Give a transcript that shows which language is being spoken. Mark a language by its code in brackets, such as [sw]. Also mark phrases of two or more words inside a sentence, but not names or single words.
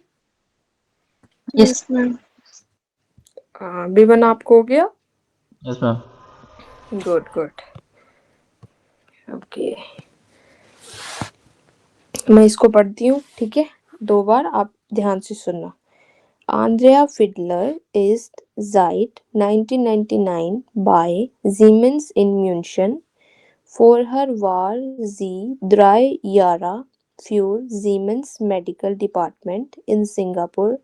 [en] Yes, ma'am. [hi] विवन आपको हो गया? [en] yes ma'am. good good. [hi] ओके, मैं इसको पढ़ती हूँ, ठीक है? 2 बार आप ध्यान से सुनना. [de] Andrea Fiedler ist seit 1999 bei Siemens in München. Vorher war sie 3 Jahre für Siemens Medical Department in Singapore.